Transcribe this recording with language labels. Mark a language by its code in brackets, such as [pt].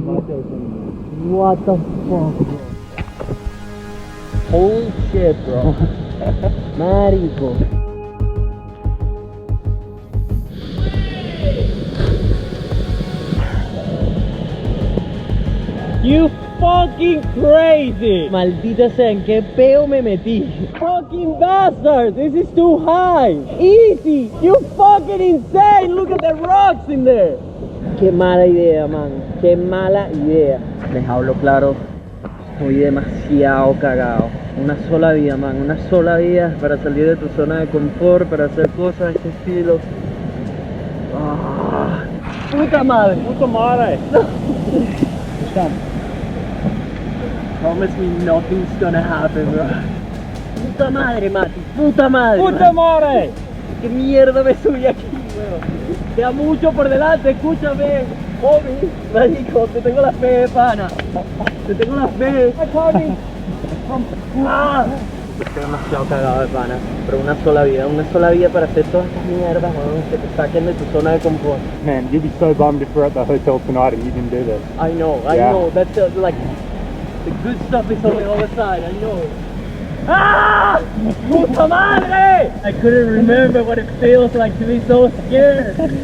[en] What the fuck, bro? Holy shit, bro. Marico. You fucking crazy. [es] Maldita sea, ¿en qué peo me metí? [en] Fucking bastard, this is too high. Easy, you fucking insane. Look at the rocks in there. [es] Qué mala idea, man. Qué mala idea. Les hablo claro. Estoy demasiado cagado. Una sola vida, man. Una sola vida para salir de tu zona de confort, para hacer cosas de este estilo. Ah, puta madre. Puta madre. [en] Promise me nothing's gonna happen, bro. [es] Puta madre, Mati. Puta madre. Puta madre. ¿Qué mierda me subí aquí, weón? Queda mucho por delante, escúchame. Homie, marico, te tengo la fe, pana. Te tengo la fe. Ah. Estoy demasiado cagado de pana. Pero una sola vida para hacer todas estas mierdas, weón, que te saquen de tu zona de confort. [en] Man, you'd be so bummed if we're at the hotel tonight and you didn't do this. I know. That's like the good stuff is on the other side. I know. Ah! [es] Puta madre! [en] I couldn't remember what it feels like to be so scared.